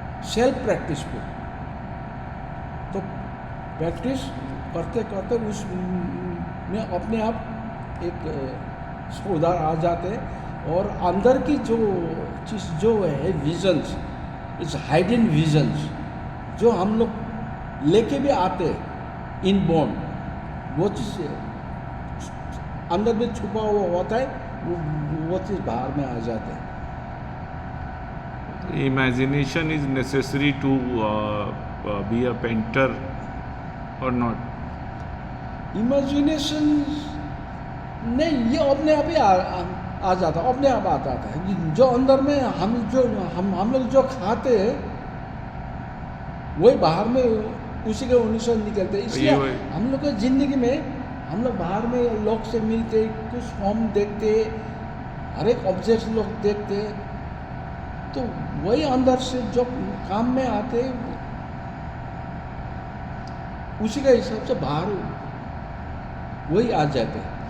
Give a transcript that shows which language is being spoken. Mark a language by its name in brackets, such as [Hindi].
[Hindi] Self practice पे, तो practice करते करते उस में अपने आप एक सुधार आ जाते, और अंदर की जो चीज़ जो है विजन्स, [English] it's hidden visions [Hindi] जो हम लोग लेके भी आते [English] inborn, [Hindi] वो चीज़ अंदर में छुपा हुआ होता है, वो चीज़ बाहर में आ जाता है। [English] Imagination is necessary to be a painter or not? [Hindi] Imagination नहीं, ये अपने आप ही आ जाता, अपने आप आ जाता है, जो अंदर में हम लोग जो खाते हैं वही बाहर में उसी के अनुसार निकलते हैं, इसलिए हम लोग की ज़िंदगी में हम लोग बाहर में लोग से मिलते, कुछ फॉर्म देखते, हर एक ऑब्जेक्ट लोग देखते, तो वही अंदर से जो काम में आते उसी के हिसाब से बाहर वही आ जाते।